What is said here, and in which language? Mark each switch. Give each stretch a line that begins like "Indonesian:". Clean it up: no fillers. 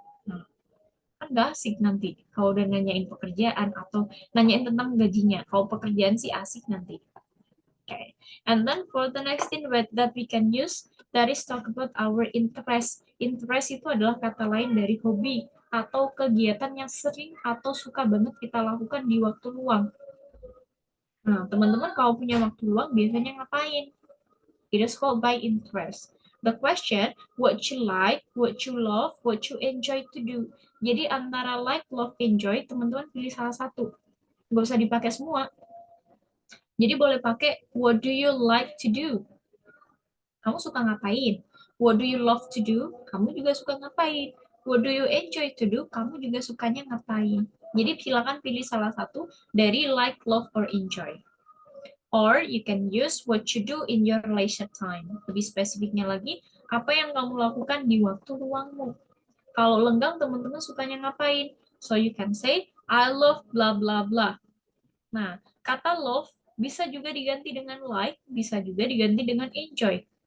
Indonesian: Nah, kan gak asik nanti kalau udah nanyain pekerjaan atau nanyain tentang gajinya. Kalau pekerjaan sih asik nanti. Okay.
English: And then for the next thing that we can use, that is talk about our interest.
Indonesian: Interest itu adalah kata lain dari hobi atau kegiatan yang sering atau suka banget kita lakukan di waktu luang. Nah, teman-teman kalau punya waktu luang biasanya ngapain?
English: It is called by interest. The question, what you like, what you love, what you enjoy to do.
Indonesian: Jadi antara like, love, enjoy, teman-teman pilih salah satu. Nggak usah dipakai semua. Jadi boleh pakai
English: what do you like to do?
Indonesian: Kamu suka ngapain?
English: What do you love to do?
Indonesian: Kamu juga suka ngapain?
English: What do you enjoy to do?
Indonesian: Kamu juga sukanya ngapain? Jadi silakan pilih salah satu dari like, love, or enjoy.
English: Or you can use what you do in your leisure time.
Indonesian: Lebih spesifiknya lagi, apa yang kamu lakukan di waktu luangmu. Kalau lenggang, teman-teman sukanya ngapain?
English: So you can say, I love blah blah blah.
Indonesian: Nah, kata love bisa juga diganti dengan like, bisa juga diganti dengan enjoy.